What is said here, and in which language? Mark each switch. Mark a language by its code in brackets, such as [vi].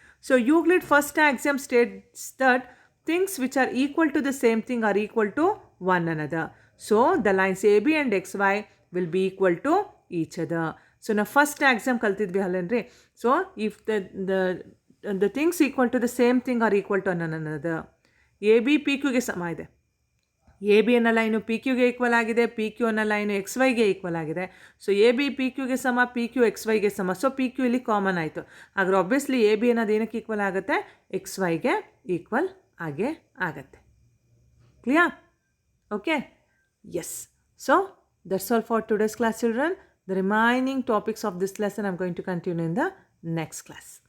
[en] So Euclid first axiom states that things which are equal to the same thing are equal to one another. So the lines AB and XY will be equal to each other. So now first axiom [kn] kaltidvi allenri. [en] So if the things equal to the same thing are equal to one another, AB PQ [kn] ge sama ide. A B ಅನ್ನೋ line P ಕ್ಯೂಗೆ equal ಆಗಿದೆ, P Q ಅನ್ನೋ line X ವೈಗೆ equal ಆಗಿದೆ. So A B P ಕ್ಯೂಗೆ ಸಮ, P Q X ವೈಗೆ ಸಮ. So P Q ಇಲ್ಲಿ common ಆಯಿತು. ಹಾಗಾದ್ರೆ obviously A B ಅನ್ನೋದು ಏನಕ್ಕೆ ಈಕ್ವಲ್ ಆಗುತ್ತೆ, ಎಕ್ಸ್ ವೈಗೆ ಈಕ್ವಲ್ ಆಗೇ ಆಗುತ್ತೆ. [en] Clear? Okay, yes. So that's all for today's class children. The remaining topics of this lesson I'm going to continue in the next class.